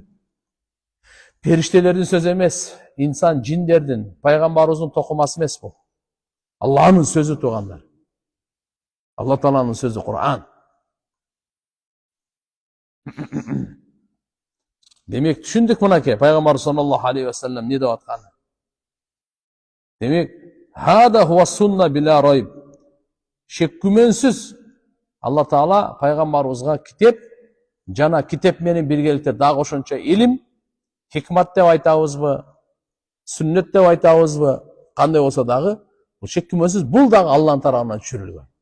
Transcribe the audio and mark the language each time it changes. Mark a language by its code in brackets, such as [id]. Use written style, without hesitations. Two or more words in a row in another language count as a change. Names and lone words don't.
[ky] Периштелердин сөзү эмес, инсан, жиндердин, пайгамбарыбыздын токумасы эмес бул. Алланын сөзү туугандар. Алла Тааланын сөзү Куран. Демек, түшүндүк мынакей, пайгамбар [ar] صلى الله عليه وسلم [ky] не деп атканы. Демек, [ar] هذا هو السنة بلا ريب. [ky] Шек күмөнсүз Алла Таала пайгамбарыбызга китеп жана китеп менен биргеликте дагы ошончо илим, хикмат деп айтабызбы, сүннөт деп айтабызбы, кандай болсо дагы, бул шек күмөнсүз бул дагы Алланын тарабынан түшүрүлгөн.